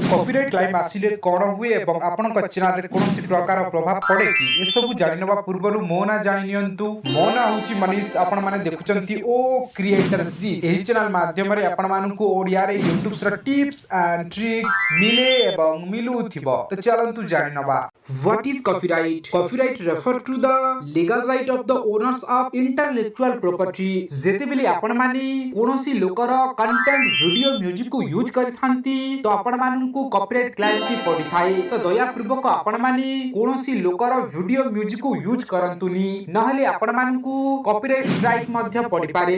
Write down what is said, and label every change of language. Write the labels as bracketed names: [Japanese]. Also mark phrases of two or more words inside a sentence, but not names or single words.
[English] copyright claim [Odia] ଆସିଲେ କଣ ହୁଏ ଏବଂ ଆପଣଙ୍କ ଚ୍ୟାନେଲ ରେ କୌଣସି ପ୍ରକାର ପ୍ରଭାବ ପଡ଼େ କି ଏ ସବୁ ଜାଣିନେବା ପୂର୍ବରୁ ମୋ ନା ଜାଣି ନିଅନ୍ତୁ। ମୋ ନାଁ ହେଉଛି ମନୀଷ, ଆପଣ ମାନେ ଦେଖୁଛନ୍ତି ଓ କ୍ରିଏଟର ଜୀ। ଏହି ଚ୍ୟାନେଲ ମାଧ୍ୟମ ରେ ଆପଣ ମାନଙ୍କୁ ଓଡ଼ିଆ ରେ ୟୁଟ୍ୟୁବ ରେ [English] tips and tricks [Odia] ମିଳେ ଏବଂ ମିଳୁଥିବ। ତୋ ଚାଲନ୍ତୁ ଜାଣିନେବା। [English] What is copyright? Copyright refer to the legal right of the owners of intellectual property. [Odia] ଯେତେବେଳେ ଆପଣ ମାନେ କୌଣସି ଲୋକର [English] content video music [Odia] କୁ ୟୁଜ କରିଥାନ୍ତି ତୋ ଆପଣ ମାନଙ୍କୁ [English] copyright claim [Odia] କି ପଡ଼ି ଥାଏ। ତୋ ଦୟା ପୂର୍ବକ ଆପଣ ମାନେ କୌଣସି ଲୋକର [English] video music [Odia] କୁ ୟୁଜ କରନ୍ତୁନି, ନହେଲେ ଆପଣ ମାନଙ୍କୁ [English] copyright strike [Odia] ମଧ୍ୟ ପଡ଼ି ପାରେ।